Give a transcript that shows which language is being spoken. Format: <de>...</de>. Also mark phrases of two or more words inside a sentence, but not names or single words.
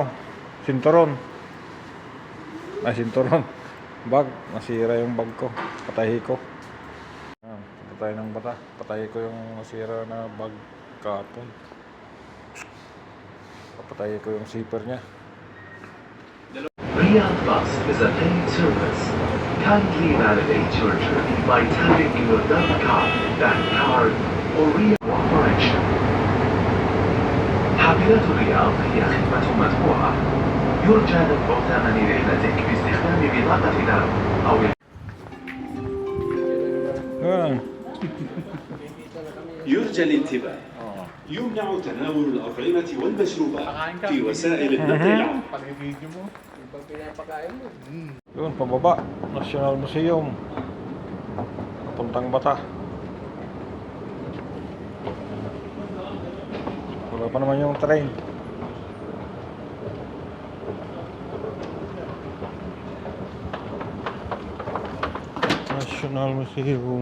<tl>Sinturon. Sinturon. Bag. Nasira yung bag ko. Patahi ko. Ayan, punta tayo ng Bata. Patahi ko yung nasira na bag kahapon. Papatahi ko yung zipper niya.</tl> <en>Riyadh Bus is a paid service. Kindly validate your journey by tapping your debit card, bank card, or Riyadh operation.</en> <ar>حافلة الرياض هي خدمة مدفوعة. يرجى دفع ثمن رحلتك باستخدام بطاقة دعم أو يرجى الانتباه. يمنع تناول الأطعمة والمشروبات في وسائل النقل العام.</ar> <tl>Pag-video mo. Pag pinapakain mo. Yun, pababa. National Museum. Papuntang Bata. Wala pa naman yung train. National Museum.</tl>